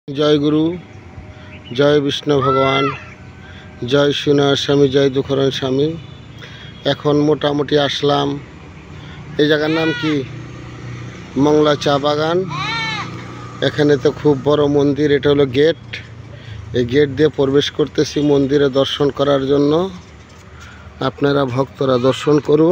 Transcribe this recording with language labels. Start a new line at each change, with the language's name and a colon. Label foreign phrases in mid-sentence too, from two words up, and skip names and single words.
Hindi: जय गुरु जय विष्णु भगवान जय श्रीनाथ स्वामी जय दुखरन स्वामी।
Bangla: এখন মোটামুটি আসলাম এই জায়গার নাম কি মংলা চা বাগান। এখানে তো খুব বড় মন্দির, এটা হলো গেট। এই গেট দিয়ে প্রবেশ করতেছি মন্দিরে দর্শন করার জন্য। আপনারা ভক্তরা দর্শন করুন।